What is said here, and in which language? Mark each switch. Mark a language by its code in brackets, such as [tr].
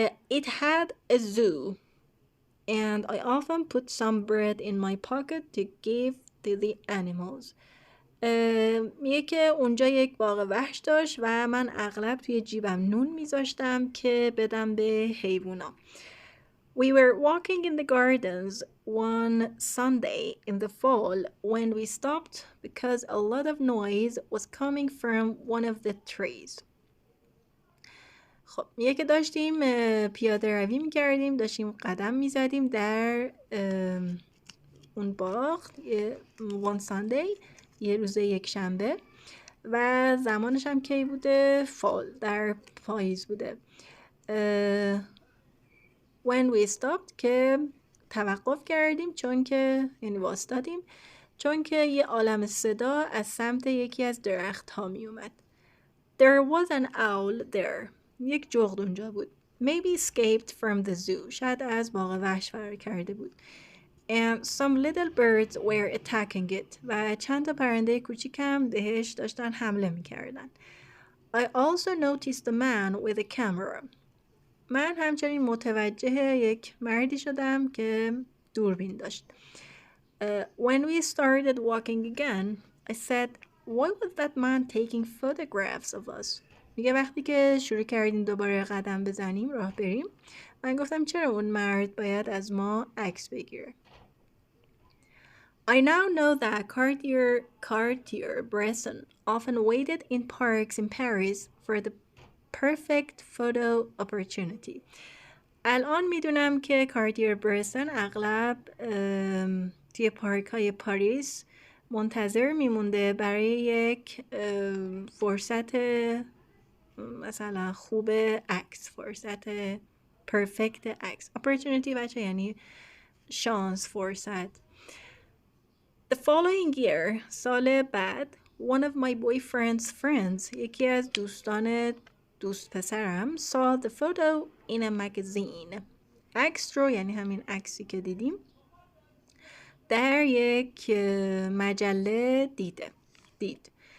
[en] It had a zoo and I often put some bread in my pocket to give to the animals. [fa] میگه که اونجا یک باغ وحش داشت و من اغلب توی جیبم نون میذاشتم که بدم به حیوونا. [en] We were walking in the gardens one Sunday in the fall when we stopped because a lot of noise was coming from one of the trees. [fa] خب میگه که داشتیم پیاده روی میکردیم، داشتیم قدم میزدیم در اون باغ one Sunday، یه روز یک شنبه و زمانش هم کی بوده؟ فال، در پاییز بوده. When we stopped که توقف کردیم، چون که یعنی واسطادیم، چون که یه عالم صدا از سمت یکی از درخت ها می اومد. [en] There was an owl there. یک جغد اونجا بود. Maybe escaped from the zoo. [fa] شاید از باغ وحش فرار کرده بود. [en] And some little birds were attacking it. [fa] و چند تا پرنده کوچیکم بهش داشتن حمله میکردن. [en] I also noticed a man with a camera. [fa] من همچنین متوجه یک مردی شدم که دوربین داشت. [en] When we started walking again, I said, why was that man taking photographs of us? [fa] میگه وقتی که شروع کردیم دوباره قدم بزنیم، راه بریم، من گفتم چرا اون مرد باید از ما عکس بگیره. [en] I now know that Cartier-Bresson often waited in parks in Paris for the perfect photo opportunity. [fa] الان میدونم که کارتیر برسن اغلب توی پارک های پاریس منتظر میمونده برای یک فرصت مثلا خوب عکس، فرصت پرفکت عکس. opportunity بچه یعنی شانس، فرصت. [en] The following year، سال بعد، one of my boyfriend's friends، یکی از دوست پسرم، saw the photo in a magazine. [fa] عکس رو یعنی همین عکسی که دیدیم در یک مجله دید.